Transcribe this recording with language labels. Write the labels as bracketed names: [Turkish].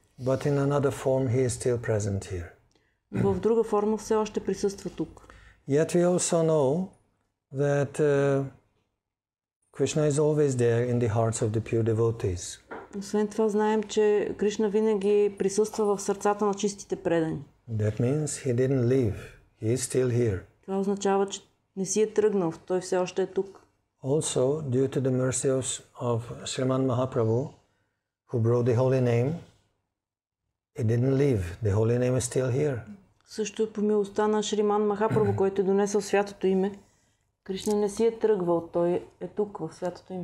[English] But in another form he is still present here. [Bulgarian] В друга форма все още присъства тук. [English] Yet we also know that Krishna is always there in the hearts of the pure devotees. [Bulgarian] Освен това знаем, че Кришна винаги присъства в сърцата на чистите предани. [English] That means he didn't leave. He is still here. [Bulgarian] Това означава, че не си е тръгнал, той все още е тук. [English] Also, due to the mercy of Sriman Mahaprabhu, who brought the holy name, it didn't leave. The holy name is still here. [Bulgarian] Също по милостта на Шриман Махапрабху, който е донесъл святото име, Кришна не си е тръгвал, той е тук в святото име.